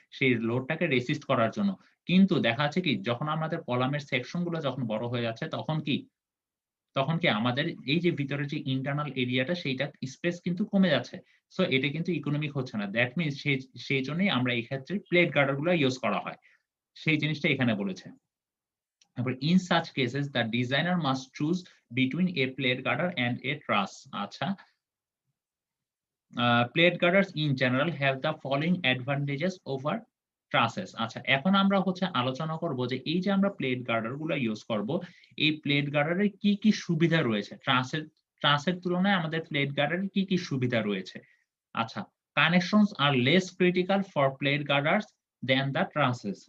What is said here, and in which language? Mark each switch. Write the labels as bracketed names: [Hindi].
[Bangla] সেই লোডটাকে রেসিস্ট করার জন্য। কিন্তু দেখা যাচ্ছে কি যখন আমাদের কলামের সেকশন গুলো যখন বড় হয়ে যাচ্ছে তখন কি আমাদের এই যে ভিতরে যে ইন্টারনাল এরিয়াটা সেইটা স্পেস কিন্তু কমে যাচ্ছে। সো এটা কিন্তু ইকোনমিক হচ্ছে না। দ্যাট মিনস সেইজন্যই আমরা এই ক্ষেত্রে প্লেট গার্ডার গুলা ইউজ করা হয়। সেই জিনিসটা এখানে বলেছে। তারপর [English] in such cases the designer must choose between a plate girder and a truss. আচ্ছা, plate girders in general have the following advantages over trusses. [Bangla] আচ্ছা, এখন আমরা হচ্ছে আলোচনা করব যে এই যে আমরা প্লেট গার্ডার গুলো ইউজ করব, এই প্লেট গার্ডারের কি কি সুবিধা রয়েছে, ট্রাসের তুলনায় আমাদের প্লেট গার্ডারের কি কি সুবিধা রয়েছে। [English] আচ্ছা, connections are less critical for plate girders than the trusses.